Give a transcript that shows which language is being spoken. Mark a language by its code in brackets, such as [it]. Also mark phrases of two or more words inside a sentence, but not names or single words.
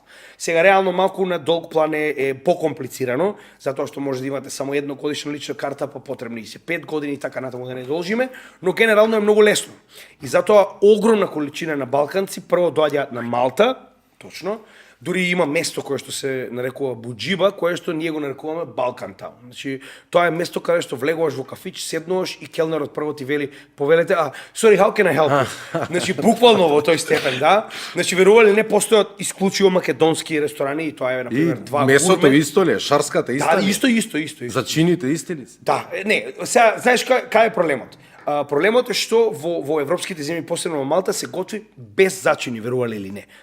[mk] Сега реално малку на долг план е покомплицирано, затоа што може да имате само едногодишна лична карта, па потребни се 5 години и така натаму да не должиме, но генерално е многу лесно. И затоа огромна количина на балканци прво доаѓаат на Малта, точно. Дури има место кое што се нарекува Буџиба, кое што ние го нарекуваме Балкан Таун. Значи, тоа е место каде што влегуваш во кафич, седнуваш и келнерот прво ти вели, повелете, [en] sorry, how can I help you? [mk] Значи, буквално во тој степен, да. Значи, верували не постојат исклучиво македонски ресторани и тоа е, например, два месото гурме. исто ли е? Шарската иста Да, ли е? исто. Зачините исти ли се? Да, не, сега, знаеш кај е проблемот? Проблемот е што во европските земји, посебно во Малта, се готви без зачини, верували или не.